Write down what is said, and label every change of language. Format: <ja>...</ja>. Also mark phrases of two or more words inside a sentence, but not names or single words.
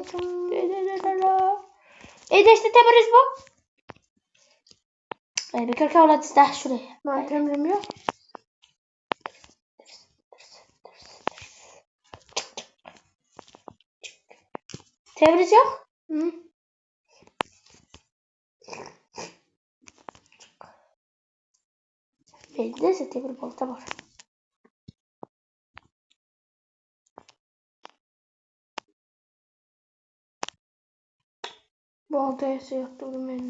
<uz>Nechta temiriz bor? Bir kirka oladizda shuni. Men temirim yo'q. Temiriz yo'q?</uz> <tr>Bende ise temir balta var. Balta yoktu benimle.</tr>